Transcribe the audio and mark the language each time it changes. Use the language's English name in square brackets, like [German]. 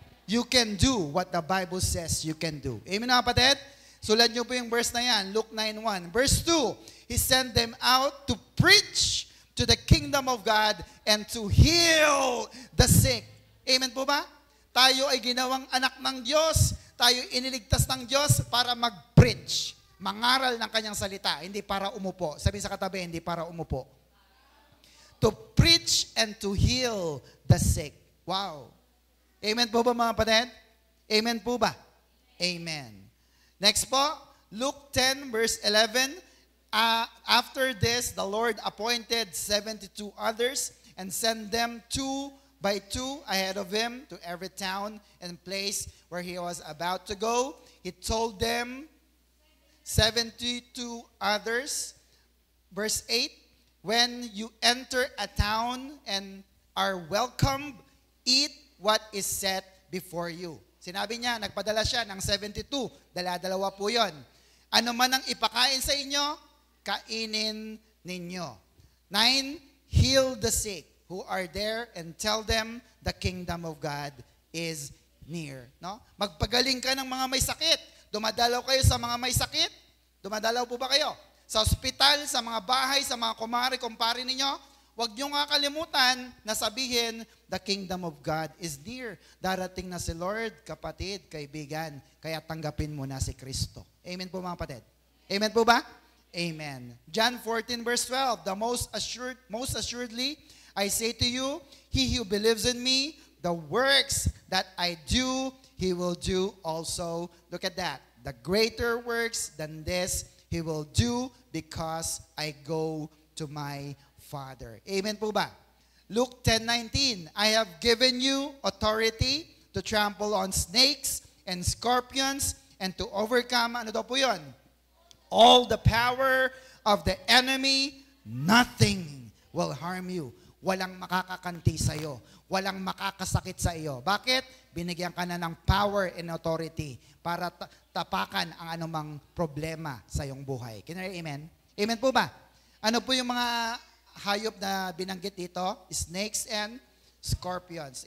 [English] You can do what the Bible says you can do. [Filipino] Amen mga kapatid? Sulat niyo po yung verse na yan, [English] Luke 9:1. Verse 2, He sent them out to preach to the kingdom of God and to heal the sick. [Filipino] Amen po ba? Tayo ay ginawang anak ng Diyos. Tayo iniligtas ng Diyos para mag-preach. Mangaral ng kanyang salita, hindi para umupo. Sabi sa katabi, hindi para umupo. [English] To preach and to heal the sick. [Filipino] Wow. Amen po ba mga kapatid? Amen po ba? Amen. [English] Next po, Luke 10 verse 11. After this, the Lord appointed 72 others and sent them to by two ahead of him to every town and place where he was about to go. He told them 72 others. Verse 8, when you enter a town and are welcomed, eat what is set before you. [Filipino] Sinabi niya, nagpadala siya ng 72. Dala-dalawa po yun. Ano man ang ipakain sa inyo, kainin ninyo. [English] 9, heal the sick who are there and tell them the kingdom of God is near. No? [Filipino] Magpagaling ka ng mga may sakit. Dumadalaw kayo sa mga may sakit? Dumadalaw po ba kayo? Sa ospital, sa mga bahay, sa mga kumpare ninyo, huwag nyo nga kalimutan na sabihin, [English] the kingdom of God is near. [Filipino] Darating na si Lord, kapatid, kaibigan, kaya tanggapin mo na si Kristo. Amen po mga kapatid? Amen po ba? Amen. [English] John 14 verse 12, most assuredly, I say to you, he who believes in me, the works that I do, he will do also. Look at that. The greater works than this, he will do because I go to my Father. [Filipino] Amen po ba? [English] Luke 10:19, I have given you authority to trample on snakes and scorpions and to overcome, [Filipino] ano daw po yun? [English] All the power of the enemy, nothing will harm you. [Filipino] Walang makakakanti sa iyo. Walang makakasakit sa iyo. Bakit? Binigyan ka na ng power and authority para tapakan ang anumang problema sa iyong buhay. [English] Can you amen? [Filipino] Amen po ba? Ano po yung mga hayop na binanggit dito? Snakes and scorpions.